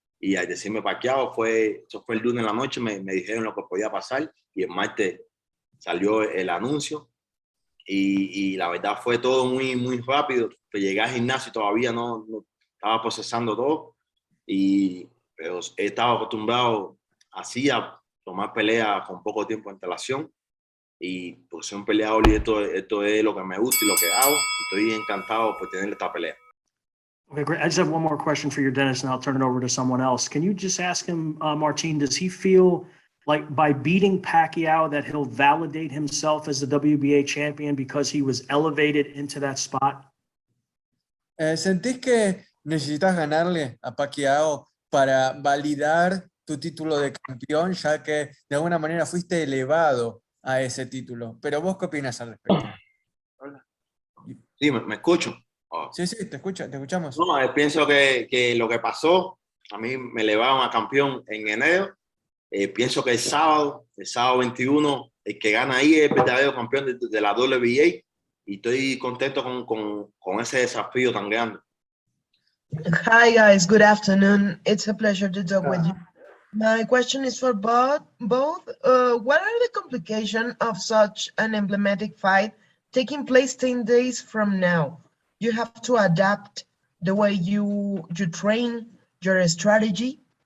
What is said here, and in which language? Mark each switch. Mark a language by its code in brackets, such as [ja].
[es] Y al decirme Pacquiao, eso fue el lunes en la noche, me dijeron lo que podía pasar y el martes salió el anuncio y la verdad fue todo muy, muy rápido. Llegué al gimnasio y todavía no estaba procesando todo y pero he estado acostumbrado así a tomar peleas con poco tiempo de antelación. Y pues soy un peleador y esto es lo que me gusta y lo que hago. Y estoy encantado por tener esta pelea. [en] Okay, great. I just have one more question for you, Dennis, and I'll turn it over to someone else. Can you just ask him, Martin, does he feel like by beating Pacquiao that he'll validate himself as the WBA champion because he was elevated into that spot? [es] ¿Sentís que necesitas ganarle a Pacquiao para validar tu título de campeón, ya que de alguna manera fuiste elevado a ese título? Pero vos, ¿qué opinas al respecto? Sí, me escucho. Oh. Sí, te escuchamos. No, pienso que lo que pasó, a mí me elevaron a campeón en enero. Pienso que el sábado 21, el que gana ahí es el verdadero campeón de la WBA. Y estoy contento con ese desafío tan grande. [en] Hi guys, good afternoon. It's a pleasure to talk with you. My question is for both. What are the complications of such an emblematic fight taking place 10 days from now? You have to adapt the way you train, your strategy.